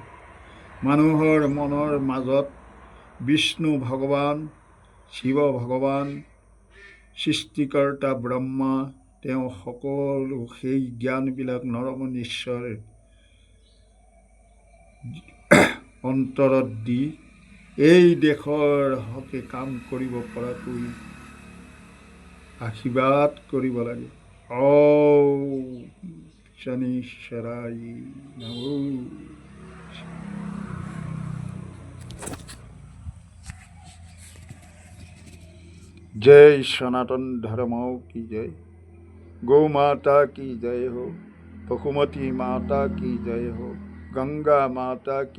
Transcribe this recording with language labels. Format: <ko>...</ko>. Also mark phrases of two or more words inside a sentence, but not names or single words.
<as>মানুহৰ মনৰ মাজত বিষ্ণু ভগৱান, শিৱ ভগৱান, সৃষ্টিকৰ্তা ব্ৰহ্মা, তেওঁ সকলো সেই জ্ঞানবিলাক নৰমনিষৰ অন্তৰত দি এই দেশৰ হকে কাম কৰিব পৰাকৈ আশীৰ্বাদ কৰিব লাগে।</as> <sa>ओम शनिश्वराय नमः।</sa> <hi>जय सनातन धर्म की जय, गौ माता की जय हो, बसुमती माता की जय हो, गंगा माता की</hi>